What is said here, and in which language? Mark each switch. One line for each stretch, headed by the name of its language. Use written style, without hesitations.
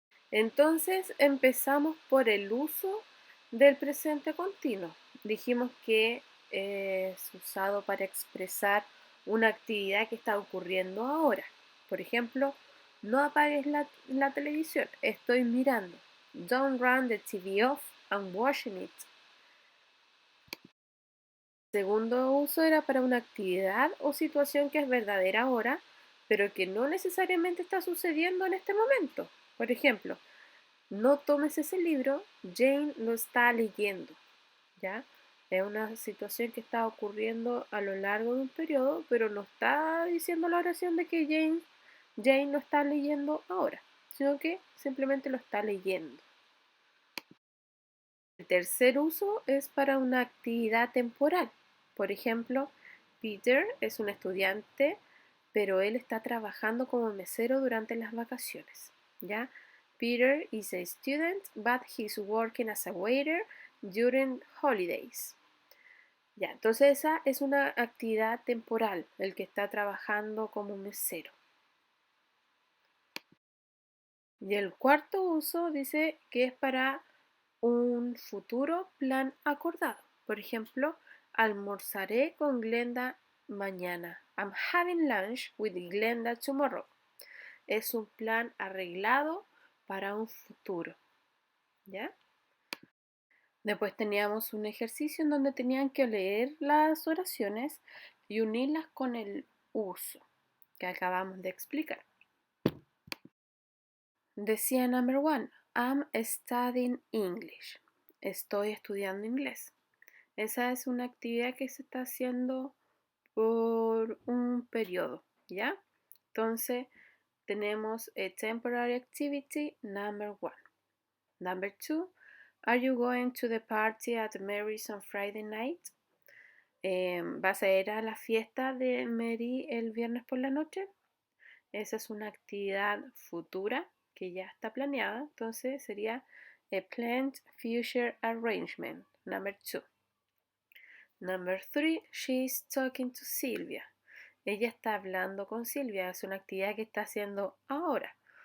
Spanish: Entonces empezamos por el uso del presente continuo. Dijimos que es usado para expresar una actividad que está ocurriendo ahora. Por ejemplo, no apagues la televisión, estoy mirando.
English: Don't run the TV off, I'm watching it.
Spanish: Segundo uso era para una actividad o situación que es verdadera ahora, pero que no necesariamente está sucediendo en este momento. Por ejemplo, no tomes ese libro, Jane lo está leyendo, ¿ya? Es una situación que está ocurriendo a lo largo de un periodo, pero no está diciendo la oración de que Jane lo está leyendo ahora, sino que simplemente lo está leyendo. El tercer uso es para una actividad temporal. Por ejemplo, Peter es un estudiante, pero él está trabajando como mesero durante las vacaciones, ¿ya?
English: Peter is a student, but he's working as a waiter during holidays.
Spanish: Ya, entonces esa es una actividad temporal, el que está trabajando como mesero. Y el cuarto uso dice que es para un futuro plan acordado. Por ejemplo, almorzaré con Glenda mañana.
English: I'm having lunch with Glenda tomorrow.
Spanish: Es un plan arreglado para un futuro, ¿ya? Después teníamos un ejercicio en donde tenían que leer las oraciones y unirlas con el uso que acabamos de explicar. Decía
English: number 1, I'm studying English.
Spanish: Estoy estudiando inglés. Esa es una actividad que se está haciendo por un periodo, ¿ya? Entonces, tenemos
English: a temporary activity, number 1. Number 2, are you going to the party at Mary's on Friday night?
Spanish: ¿Vas a ir a la fiesta de Mary el viernes por la noche? Esa es una actividad futura que ya está planeada, entonces sería
English: a planned future arrangement, number 2. Number 3, she's talking to Silvia.
Spanish: Ella está hablando con Silvia, es una actividad que está haciendo ahora.